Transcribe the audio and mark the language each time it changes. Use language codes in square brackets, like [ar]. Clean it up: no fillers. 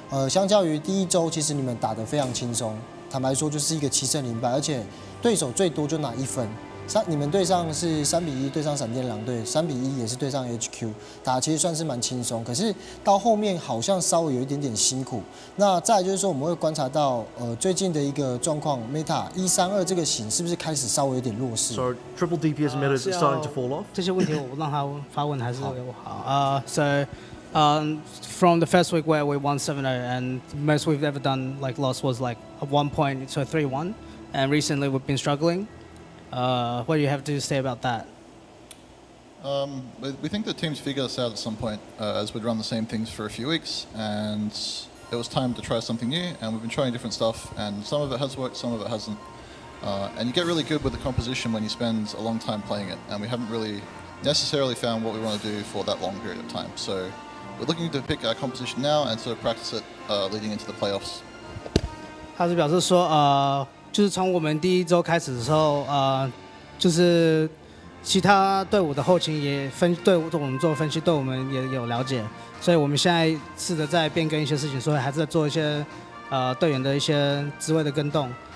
[zh] 相较于第一周，其实你们打得非常轻松，坦白说就是一个7胜0败，而且对手最多就拿1分。你们对上是3-1对上闪电狼队，3-1也是对上 HQ， 打其实算是蛮轻松，可是到后面好像稍微有一点点辛苦。那再来就是说，我们会观察到最近的一个状况 ，Meta 132这个型是不是开始稍微有点弱势 [en] So triple DPS meta is starting to fall off. [zh] 这些问题我让他发问还是好。 [en] So from the first week where we won 7-0 and most we've ever done like loss was like at 1 point, so 3-1, and recently we've been struggling. What do you have to say about that? We think the teams figured us out at some point as we'd run the same things for a few weeks, and it was time to try something new, and we've been trying different stuff, and some of it has worked, some of it hasn't. And you get really good with the composition when you spend a long time playing it, and we haven't really necessarily found what we want to do for that long period of time. So we're looking to pick our composition now and sort of practice it leading into the playoffs. [zh] 他是表示说，就是从我们第一周开始的时候，就是其他队伍的后勤也对我们做分析，对我们也有了解，所以我们现在试着在变更一些事情，所以还是在做一些队员的一些职位的更动。